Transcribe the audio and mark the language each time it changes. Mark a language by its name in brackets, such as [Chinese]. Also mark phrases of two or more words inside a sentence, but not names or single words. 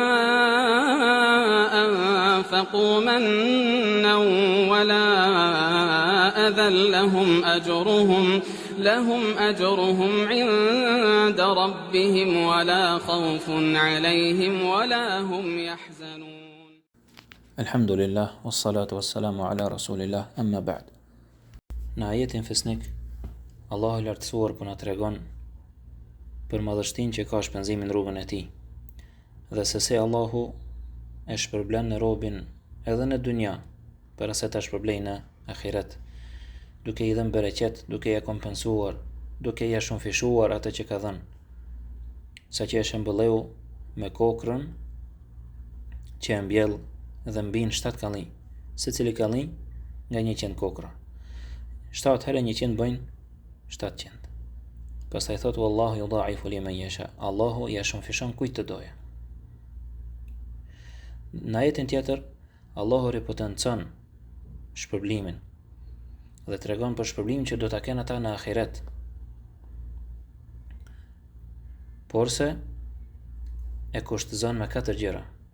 [Arabic] أنفقوا منا ولا أذى لهم أجرهم عند ربهم ولا خوف عليهم ولا هم يحزنون. الحمد لله والصلاة والسلام على رسول الله أما بعد. [Albanian] Në ajetin fesnik, Allahu i lartësuar po na tregon për madhështinë që ka shpenzimin në rrugën e tij, dhe se Allahu e shpërblen në robin edhe në dunja, para se ta shpërblej në ahiret, duke i dhënë bereqet, duke ia kompensuar, duke ia shumëfishuar atë që ka dhënë, saqë e shembëlleu me kokrën që e mbjell dhe mbin 7 kalli, secili kalli nga 100 kokra. 7 herë 100 bëjnë 700. Pastaj thotë [Arabic] والله يضاعف لمن يشاء. [Albanian] Allahu ja shumëfishon kujt të doja. Në ajetin tjetër, Allahu ripotencon shpërblimin dhe tregon për shpërblimin që do ta kenë ata në ahiret. Porse e kushtëzon me 4 gjëra.